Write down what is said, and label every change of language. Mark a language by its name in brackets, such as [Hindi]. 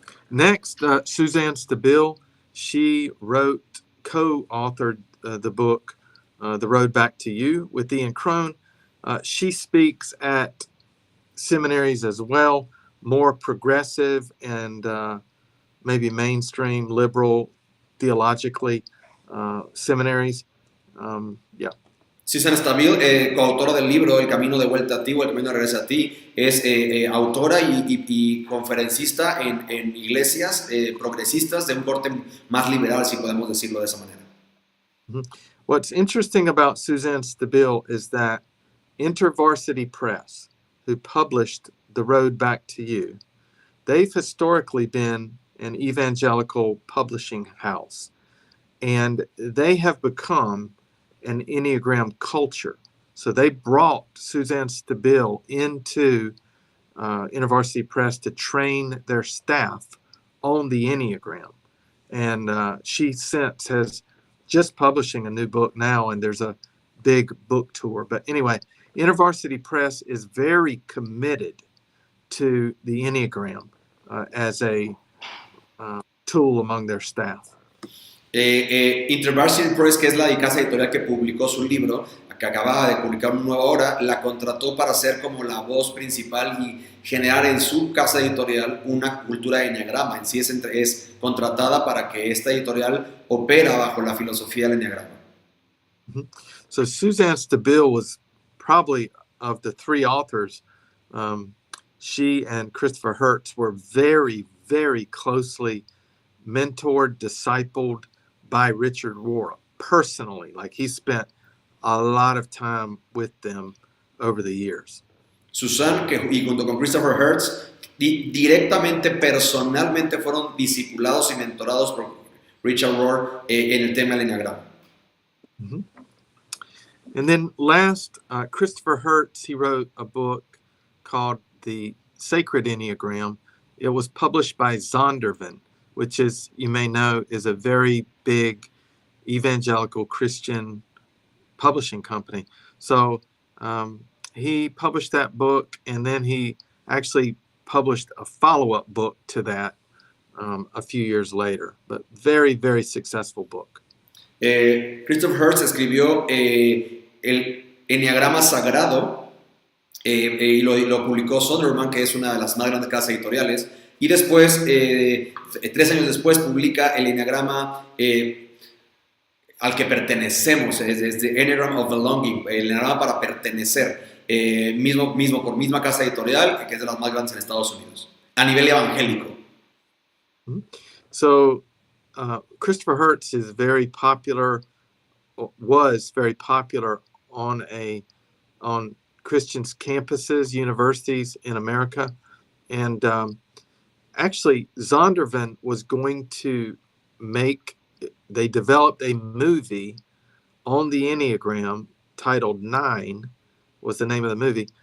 [English] Next, Suzanne Stabile, she co-authored the book The Road Back to You with Ian Crone. She speaks at seminaries as well, more progressive and maybe mainstream liberal theologically seminaries. [Spanish] Suzanne Stabile, coautora del libro El Camino de Vuelta a Ti o El Camino de Regreso a Ti, es autora y conferencista en iglesias progresistas de un corte más liberal, si podemos decirlo de esa manera. Mm-hmm. [English] What's interesting about Suzanne Stabile is that InterVarsity Press, who published The Road Back to You, they've historically been an evangelical publishing house, and they have become an Enneagram culture. So they brought Suzanne Stabile into InterVarsity Press to train their staff on the Enneagram. And she since has just publishing a new book now, and there's a big book tour. But anyway, InterVarsity Press is very committed to the Enneagram as a tool among their staff. [Spanish] InterVarsity Press, que es la casa editorial que publicó su libro, que acababa de publicar una nueva obra, la contrató para ser como la voz principal y generar en su casa editorial una cultura de enneagrama. En sí es contratada para que esta editorial opera bajo la filosofía del enneagrama. Mm-hmm. [English] So Suzanne Stabile was probably, of the three authors, she and Christopher Hertz were very, very closely mentored, discipled by Richard Rohr personally. Like, he spent a lot of time with them over the years. [Spanish] Suzanne, y junto con Christopher Hertz, directamente, personalmente fueron discipulados y mentorados por Richard Rohr en el tema del enneagrama. Mm-hmm. [English] And then last, Christopher Hertz, he wrote a book called The Sacred Enneagram. It was published by Zondervan, which, is, you may know, is a very big evangelical Christian publishing company. So he published that book, and then he actually published a follow-up book to that a few years later. But very, very successful book. [Spanish] Christopher Hertz escribió el Enneagrama Sagrado y lo publicó Zondervan, que es una de las más grandes casas editoriales, y después, 3 años después, publica el Enneagrama al que pertenecemos, es The Enneagram of Belonging, el Enneagrama para pertenecer, por misma casa editorial, que es de las más grandes en Estados Unidos, a nivel evangélico. [English] So, Christopher Hertz is very popular, was very popular on Christian campuses, universities in America. And actually, Zondervan was going to they developed a movie on the Enneagram titled 9, was the name of the movie.